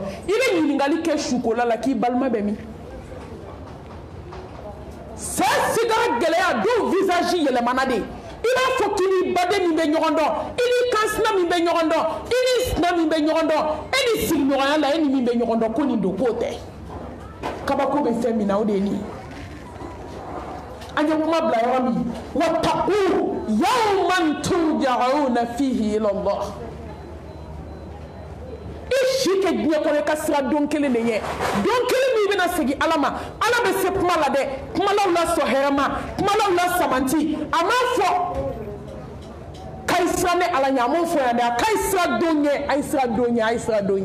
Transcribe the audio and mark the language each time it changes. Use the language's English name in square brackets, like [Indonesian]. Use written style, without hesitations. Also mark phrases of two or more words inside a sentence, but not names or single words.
[Bambara] I bɛ ɲininkali kɛ sukola la k'i balima bɛ min? Sa sigara gɛlɛya dɔw visage yɛlɛmana de. I b'a fɔ k'i ni baden min bɛ ɲɔgɔn dɔn, i ni kansina min bɛ ɲɔgɔn dɔn, i ni sina min bɛ ɲɔgɔn dɔn, e ni sigiɲɔgɔnya la e ni min bɛ ɲɔgɔn dɔn ko nin don k'o tɛ. Kabako bɛ fɛn min na o de ye nin ye. An ye kuma bila yɔrɔ min, [Arabic] واتقوا يوما ترجعون فيه إلى الله. [Bambara] I si kɛ diɲɛ kɔnɔ i ka sira don kelen de ye, don kelen min bɛna segin Ala ma. Ala bɛ se kuma la dɛ, kumalaw la sɔn hɛrɛ ma, kumalaw la sabanti. A m'a fɔ k'a ye sira ni Ala ɲɛ, a m'o fɔ yan dɛ, a k'a ye sira don ɲɛ, a ye sira don ɲɛ, a ye sira don ɲɛ.